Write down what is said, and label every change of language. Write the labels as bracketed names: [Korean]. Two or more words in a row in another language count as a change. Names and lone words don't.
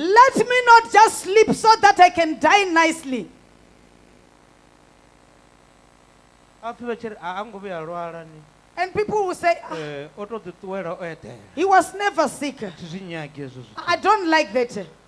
[English] Let me not just sleep so that I can die nicely. [Venda] A pfhi vha tshi ri a ngo vhuya lwala ni. [English] And people will say, [Venda] O tou ḓiṱuwela o eḓela. [English] he was never sick. [Venda] Thi zwi nyagi hezwo zwithu. [English] I don't like that.